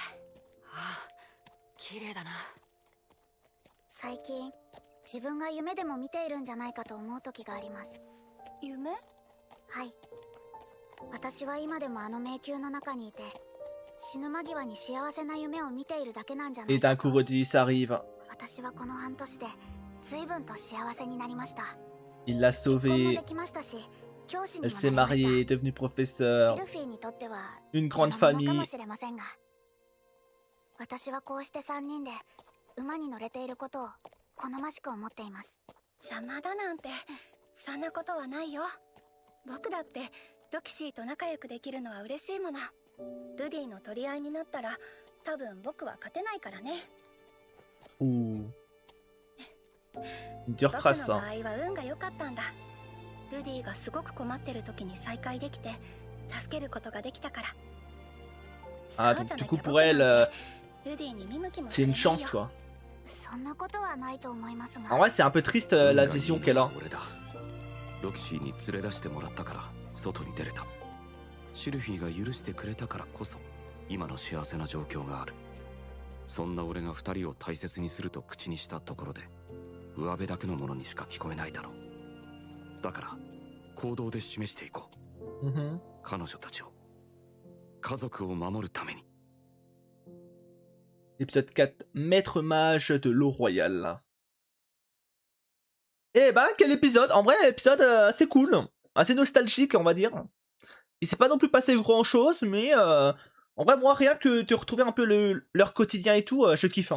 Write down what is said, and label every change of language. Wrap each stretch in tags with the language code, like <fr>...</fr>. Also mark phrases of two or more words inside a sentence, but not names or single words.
<ja>綺麗だな。最近自分が夢でも見ているんじゃないかと思う時があります。夢？はい。私は今でもあの迷宮の中にいて、死ぬ間際に幸せな夢を見ているだけなんじゃな</ja> <fr>Et</fr> <ja>いか</ja> <fr>d'un</fr> <ja>と。</ja> <fr>coup redit, ça arrive.</fr> <ja>私はこの半年で随分と幸せになりました。</ja> <fr>Il l'a</fr> <ja>結婚も</ja> <fr>sauvée.</fr> <ja>できましたし、教師に</ja> <fr>Elle</fr> <ja>も</ja> <fr>s'est</fr> <ja>なりました。</ja> <fr>mariée, est devenue</fr> <ja>シ</ja> <fr>professeure.</fr> <ja>ルフィーにとっては</ja> <fr>Une grande</fr> <ja>邪魔者か</ja> <fr>famille.</fr> <ja>もしれませんが、私はこうして3人で馬に乗れていることを好ましく思っています。邪魔だなんてそんなことはないよ。僕だってロキシーと仲良くできるのは嬉しいもの。ルディの取り合いになったら多分僕は勝てないからね。</ja> <fr>Ouh. Une dure</fr> <ja>僕の</ja> <fr>phrase,</fr> <ja>場</ja> <fr>ça.</fr> <ja>合は運が良かったんだ。ルディがすごく困ってる時に再会できて助けることができたから。</ja> <fr>Ah,</fr> <ja>そう</ja> <fr>donc</fr> <ja>じゃ</ja> <fr>du</fr> <ja>な</ja> <fr>coup,</fr> <ja>きゃ</ja> <fr>pour</fr> <ja>僕なん</ja> <fr>elle,</fr> <ja>てルディに見向きも</ja> <fr>c'est</fr> <ja>され</ja> <fr>une</fr> <ja>ないよ。</ja> <fr>chance, quoi.</fr> <ja>そんなことはないと思いますが。</ja> <fr>En vrai, c'est un peu triste la vision qu'elle a.</fr> <ja>俺だ。ロキシーに連れ出してもらったから外に出れた。シルフィーが許してくれたからこそ今の幸せな状況がある。そんな俺が二人を大切にすると口にしたところで上辺だけのものにしか聞こえないだろう。だから行動で示していこう。 Mhm. 彼女たちを家族を守るために。</ja> <fr>Épisode 4, Maître Mage de l'eau royale. Eh ben, quel épisode! En vrai, épisode assez cool, assez nostalgique, on va dire. Il s'est pas non plus passé grand chose, mais en vrai, moi, rien que de retrouver un peu leur quotidien et tout, je kiffe.</fr>